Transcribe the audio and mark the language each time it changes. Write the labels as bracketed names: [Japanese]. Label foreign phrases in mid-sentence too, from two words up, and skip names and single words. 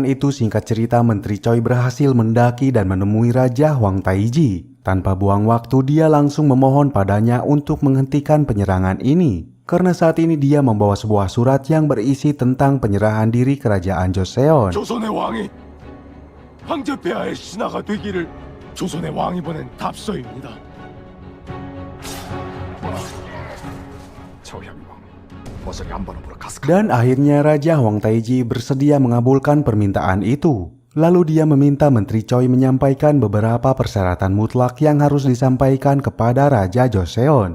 [Indonesian] itu, singkat cerita, Menteri Choi berhasil mendaki dan menemui Raja Huang Taiji. Tanpa buang waktu, dia langsung memohon padanya untuk menghentikan penyerangan ini. Karena saat ini dia membawa sebuah surat yang berisi tentang penyerahan diri kerajaan Joseon. [Korean] 조선의 왕이 황제 폐하의 신하가 되기를 조선의 왕이 보낸 답서입니다. [Indonesian] Dan akhirnya Raja Huang Taiji bersedia mengabulkan permintaan itu. Lalu dia meminta Menteri Choi menyampaikan beberapa persyaratan mutlak yang harus disampaikan kepada Raja Joseon.